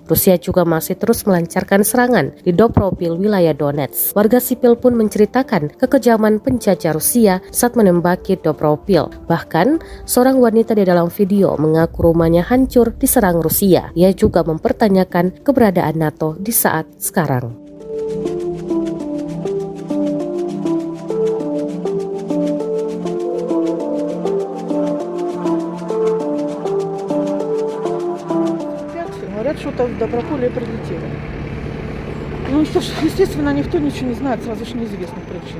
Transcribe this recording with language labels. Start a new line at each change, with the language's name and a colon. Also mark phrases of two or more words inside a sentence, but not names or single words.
Indonesian: Rusia juga masih terus melancarkan serangan di Dobropil, wilayah Donetsk. Warga sipil pun menceritakan kekejaman penjajah Rusia saat menembaki Dobropil. Bahkan, seorang wanita di dalam video mengaku rumahnya hancur diserang Rusia. Ia juga mempertanyakan keberadaan NATO di saat sekarang.
Russian: Говорят, что-то в Доброполе прилетело. Ну, естественно, никто ничего не знает, сразу же неизвестных причин.